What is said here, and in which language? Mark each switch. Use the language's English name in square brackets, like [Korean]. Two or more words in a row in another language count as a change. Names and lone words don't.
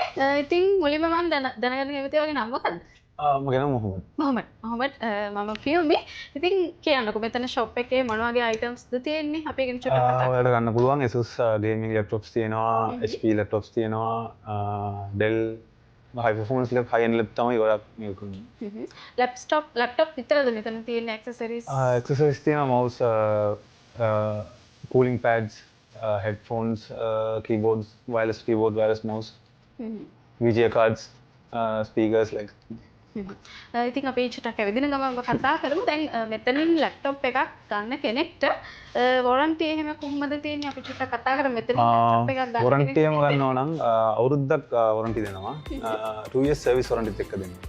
[Sinhala] ඉතින් මුලින්ම මම දැනගන්න කැමතියි වගේ නම මොකක්ද? මගේ නම මොහොමඩ්. මොහොමඩ් මම ෆියුමි. ඉතින් කියන්නකෝ මෙතන shop එකේ මොන වගේ items ද තියෙන්නේ? අපි ගැන චුට්ටක් කතා කරමු. ඔයාලට ගන්න පුළුවන් Asus [English] gaming laptops [Sinhala] තියෙනවා, HP laptops තියෙනවා, Dell [English] high performance high end laptop [Sinhala] තමයි ඔයාලා මේක කරන්නේ. laptop විතරද මෙතන තියෙන accessories? [English] accessories තියෙනවා mouse, cooling pads, headphones, keyboards, wireless mouse, VGA cards, speakers like. [Sinhala] ඉතින් අපි චුට්ටක් ඇවිදින ගමන් කතා කරමු. දැන් මෙතනින් laptop එකක් ගන්න කෙනෙක්ට warranty එහෙම කොහොමද තියෙන්නේ? අපි චුට්ටක් කතා කරමු. මෙතනින් laptop එකක් ගන්න warranty එකම ගන්නවා නම් අවුරුද්දක් warranty දෙනවා. [English] 2 years service warranty [Sinhala] එකක් දෙනවා.